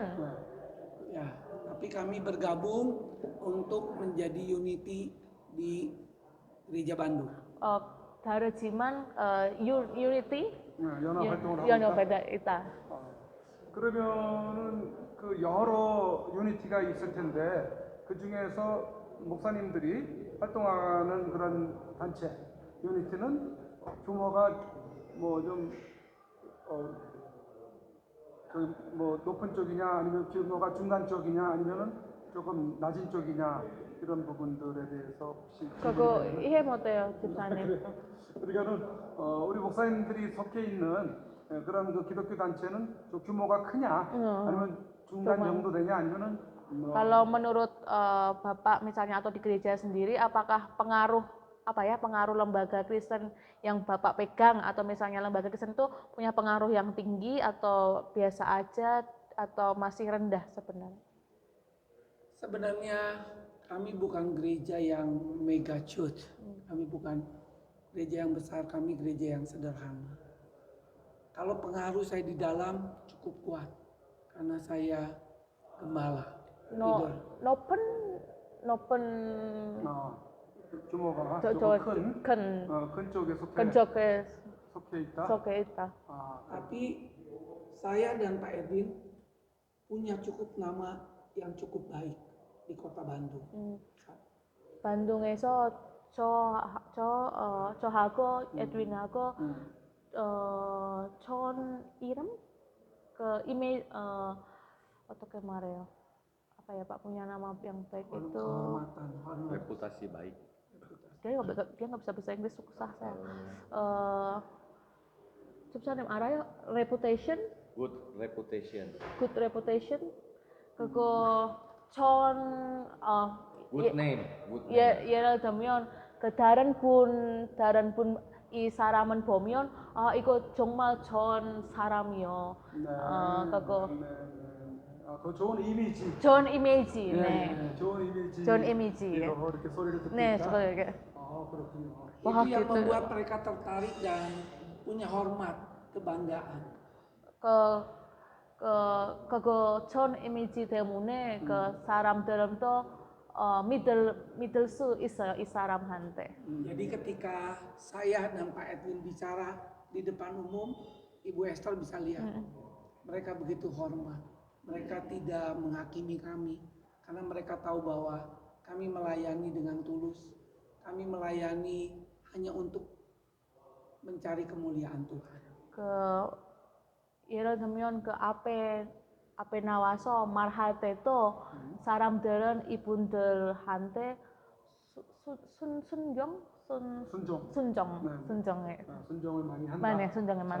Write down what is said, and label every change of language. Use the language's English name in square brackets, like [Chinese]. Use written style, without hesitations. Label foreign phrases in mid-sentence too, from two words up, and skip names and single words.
[Indonesian] Ya, tapi kami bergabung untuk menjadi unity di gereja Bandung. [Korean] 다르지만 unity 연합 활동을 하고 있다. 연합에다 있다. 그러면은 그 여러 유니티가 있을 텐데 그 중에서 목사님들이 활동하는 그런 단체 유니티는 규모가 뭐 높은 쪽이냐 아니면 규모가 중간 쪽이냐 아니면은 조금 낮은 쪽이냐 이런 부분들에 대해서 혹시 그거 이해 못해요, 집사님. 그러니까는 우리 목사님들이 속해 있는 그런 그 기독교 단체는 좀 규모가 크냐 아니면 중간 정도 되냐 아니면은 [Indonesian] Kalau menurut Bapak misalnya atau di gereja sendiri, apakah pengaruh lembaga Kristen yang Bapak pegang atau misalnya lembaga Kristen itu punya pengaruh yang tinggi atau biasa aja atau masih rendah sebenarnya? Sebenarnya kami bukan gereja yang [English] mega church. [Indonesian] Kami bukan gereja yang besar, kami gereja yang sederhana. Kalau pengaruh saya di dalam cukup kuat karena saya gembala. [Korean] 높은 규모가 큰 쪽에 속해 있다. [Indonesian] Tapi saya dan Pak Edwin punya cukup nama yang cukup baik di kota Bandung. [Korean] 반둥에서 저하고 에드윈하고 전 이름 어떻게 말해요? [Indonesian] Pak punya nama yang baik itu Reputasi baik. dia nggak bisa bahasa Inggris, susah saya. [Korean] 집사님 알아요? [English] Reputation? Good reputation. Good reputation. 그거 Good name. [Korean] 예를 들면 그 다른 분 이 사람은 보면 이거 정말 좋은 사람이요. 그거 더 좋은 이미지. 좋은 이미지. 네. 좋은 이미지. 좋은 이미지. 이렇게 소리를 듣고 네, 있다. 저거 이렇게. 아, 그렇군요. [Indonesian] Wah, Itu yang gitu. membuat mereka tertarik dan punya hormat, kebanggaan. [Korean] ke ke 그거 전 이미지 때문에 그 사람들은 또 믿을 수 있어요 이 사람한테. [Indonesian] Jadi ketika saya dan Pak Edwin bicara di depan umum, Ibu Esther bisa lihat. Mereka begitu hormat. Mereka tidak menghakimi kami. Karena mereka tahu bahwa kami melayani dengan tulus. Kami melayani hanya untuk mencari kemuliaan Tuhan. [Korean] 그 예를 들면 그 앞에 나와서 말할 때도 사람들은 이분들한테 순종 순종. 네. 순종해. 순종을 많이 한다. 네, 순종을 많이